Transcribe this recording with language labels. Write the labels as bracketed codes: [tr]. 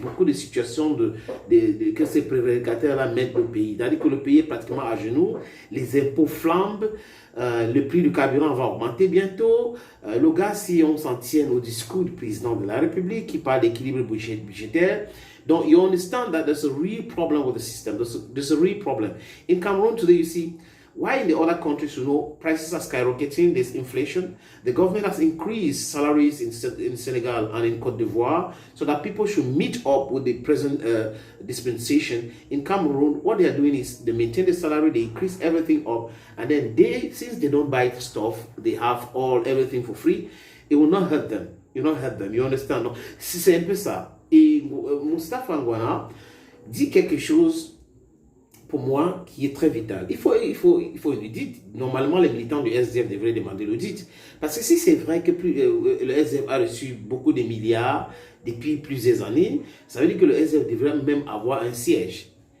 [fr] Beaucoup de situations que ces prévaricateurs-là mettent le pays. C'est-à-dire que le pays est pratiquement à genoux. Les impôts flambent. Le prix du carburant va augmenter bientôt. Le gars, si on s'en tient au discours du président de la République qui parle d'équilibre budgétaire, donc [en] you understand that there's a real problem with the system. There's a real problem. In Cameroon today, you see, why in the other countries, prices are skyrocketing, there's inflation. The government has increased salaries in Senegal and in Côte d'Ivoire so that people should meet up with the present dispensation. In Cameroon, what they are doing is they maintain the salary, they increase everything up, and then since they don't buy stuff, they have everything for free. It will not hurt them. It will not hurt them. You understand? [fr] No? C'est un peu ça. Et Mustafa Ngwana dit quelque chose pour moi qui est très vital. Il faut l'audit. Normalement, les militants du SDF devraient demander l'audit. Parce que si c'est vrai que le SDF a reçu beaucoup de milliards depuis plusieurs années, ça veut dire que le SDF devrait même avoir un siège.